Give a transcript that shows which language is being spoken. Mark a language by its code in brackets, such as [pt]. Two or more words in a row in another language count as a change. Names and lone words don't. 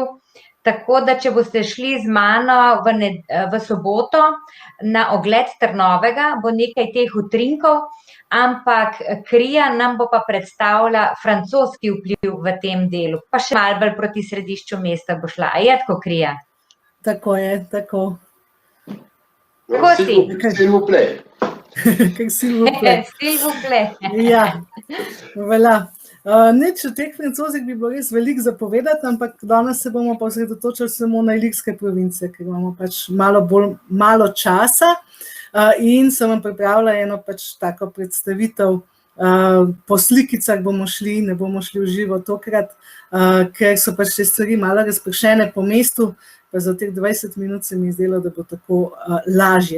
[sl] Tako da, če boste šli z mano v soboto na ogled Trnovega, bo nekaj teh utrinkov, ampak Krija nam bo pa predstavila francoski vpliv v tem delu, pa še malo bolj proti središču mesta bo šla. A je tako, Krija? Tako je, tako. Kako si? [fr] S'il vous plaît. S'il vous plaît. S'il vous plaît. [sl] Ja, voilà. Nič, o teh Francozih bi bilo res veliko za povedati, ampak danes se bomo pa osredotočili samo na Ilirske province, ker imamo pač malo časa in sem vam pripravila eno pač tako predstavitev. Po slikicah bomo šli, ne bomo šli v živo tokrat, ker so pač te stvari malo razpršene po mestu, pa za teh 20 minut se mi je zdelo, da bo tako lažje.